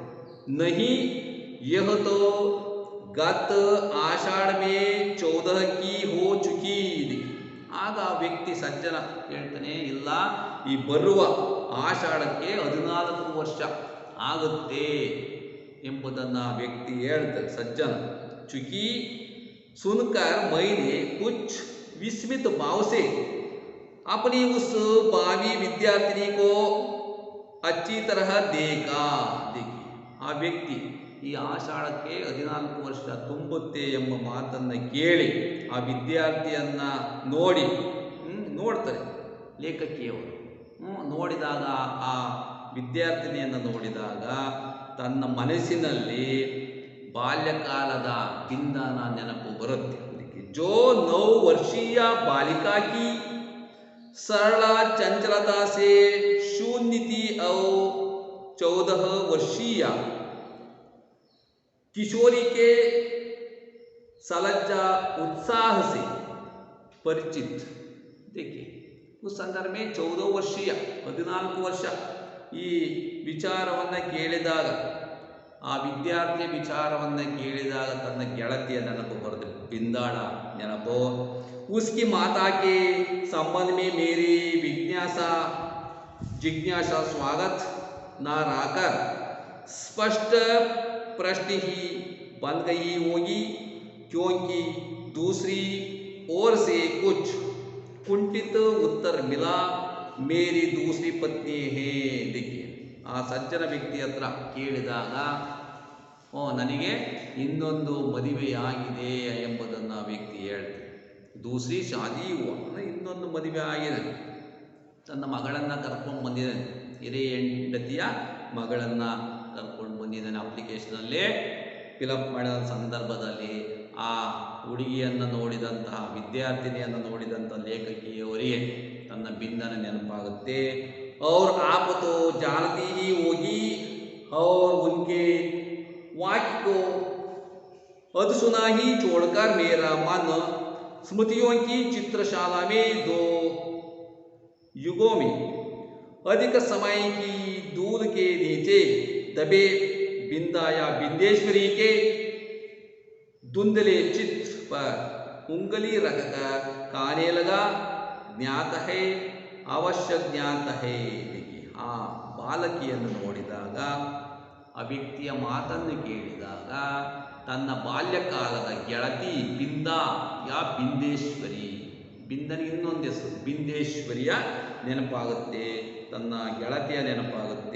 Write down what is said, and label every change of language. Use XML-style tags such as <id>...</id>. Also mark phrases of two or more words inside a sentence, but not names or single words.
<hi>नहीं यह तो गत आषाढ़ में 14 की हो चुकी.</hi> <kn>ಆಗ ಆ ವ್ಯಕ್ತಿ ಸಜ್ಜನ ಹೇಳ್ತಾನೆ, ಇಲ್ಲ ಈ ಬರುವ ಆಷಾಢಕ್ಕೆ 14 ವರ್ಷ ಆಗುತ್ತೆ ಎಂಬುದನ್ನು ವ್ಯಕ್ತಿ ಹೇಳ್ತಾರೆ ಸಜ್ಜನ.</kn> <hi>चुकी सुनकर मैंने कुछ विस्मित भाव से अपनी उस भावी विद्यार्थिनी को अच्छी तरह देखा.</hi> <kn>देखिए ಆ ವ್ಯಕ್ತಿ ಈ ಆಷಾಢಕ್ಕೆ 14 ವರ್ಷ ತುಂಬುತ್ತೆ ಎಂಬ ಮಾತನ್ನು ಕೇಳಿ ಆ ವಿದ್ಯಾರ್ಥಿಯನ್ನು ನೋಡ್ತಾರೆ ಲೇಖಕಿಯವರು. ನೋಡಿದಾಗ ಆ ವಿದ್ಯಾರ್ಥಿನಿಯನ್ನು ನೋಡಿದಾಗ ತನ್ನ ಮನಸ್ಸಿನಲ್ಲಿ ಬಾಲ್ಯಕಾಲದ ಬಿಂದನ ನೆನಪು ಬರುತ್ತೆ.</kn> <hi>जो 9 वर्षीय बालिका की सरला चंचलता से शून्य थी और 14 वर्षीय किशोरी के सलज्जा उत्साह से परिचित. देखिए उस संदर्भ में 14 वर्षीय</hi> <kn>14 ವರ್ಷ ಈ ವಿಚಾರವನ್ನು ಕೇಳಿದಾಗ ಆ ವಿದ್ಯಾರ್ಥಿ ವಿಚಾರವನ್ನು ಕೇಳಿದಾಗ ತನ್ನ ಗೆಳತಿಯ ನೆನಪು ಬರುತ್ತೆ, ಬಿಂದಾಳ ನೆನಪು.</kn> <hi>उसकी माता के संबंध में मेरी जिज्ञासा स्वागत न रहकर स्पष्ट प्रश्न ही बन गई होगी, क्योंकि दूसरी ओर से कुछ कुंठित उत्तर मिला, मेरी दूसरी पत्नी है.</hi> <kn>देखिए ಆ ಸಜ್ಜನ ವ್ಯಕ್ತಿ ಹತ್ರ ಕೇಳಿದಾಗ ನನಗೆ ಇನ್ನೊಂದು ಮದುವೆಯಾಗಿದೆ ಎಂಬುದನ್ನು ಆ ವ್ಯಕ್ತಿ ಹೇಳ್ತಾರೆ.</kn> <hi>दूसरी शादी</hi> <kn>ಇನ್ನೊಂದು ಮದುವೆ ಆಗಿದೆ, ತನ್ನ ಮಗಳನ್ನು ಕರ್ಕೊಂಡು ಬಂದಿದ್ದಾನೆ, ಹಿರಿಯ ಹೆಂಡತಿಯ ಮಗಳನ್ನು ಕರ್ಕೊಂಡು ಬಂದಿದ್ದಾನೆ. ಅಪ್ಲಿಕೇಶನಲ್ಲಿ ಫಿಲಪ್ ಮಾಡಿದ ಸಂದರ್ಭದಲ್ಲಿ ಆ ಹುಡುಗಿಯನ್ನು ನೋಡಿದಂತಹ ವಿದ್ಯಾರ್ಥಿನಿಯನ್ನು ನೋಡಿದಂಥ ಲೇಖಕಿಯವರಿಗೆ ತನ್ನ ಬಿಂದನ ನೆನಪಾಗುತ್ತೆ.</kn> <hi>और आप तो जानती ही होगी और उनके वाक्य को अधसुना ही छोड़कर मेरा मन स्मृतियों की चित्रशाला में 2 युगों में अधिक समय की दूध के नीचे दबे बिंदा या बिंदेश्वरी के धुंधले चित्र पर उंगली रखकर कहने लगा, ज्ञात है अवश्य ज्ञात है.</hi> <kn>ಆ ಬಾಲಕಿಯನ್ನು ನೋಡಿದಾಗ ಆ ವ್ಯಕ್ತಿಯ ಮಾತನ್ನು ಕೇಳಿದಾಗ ತನ್ನ ಬಾಲ್ಯಕಾಲದ ಗೆಳತಿ ಬಿಂದಾ ಯಾ ಬಿಂದೇಶ್ವರಿ, ಬಿಂದನಿಗೆ ಇನ್ನೊಂದು ಹೆಸರು ಬಿಂದೇಶ್ವರಿಯ ನೆನಪಾಗುತ್ತೆ, ತನ್ನ ಗೆಳತಿಯ ನೆನಪಾಗುತ್ತೆ.</kn>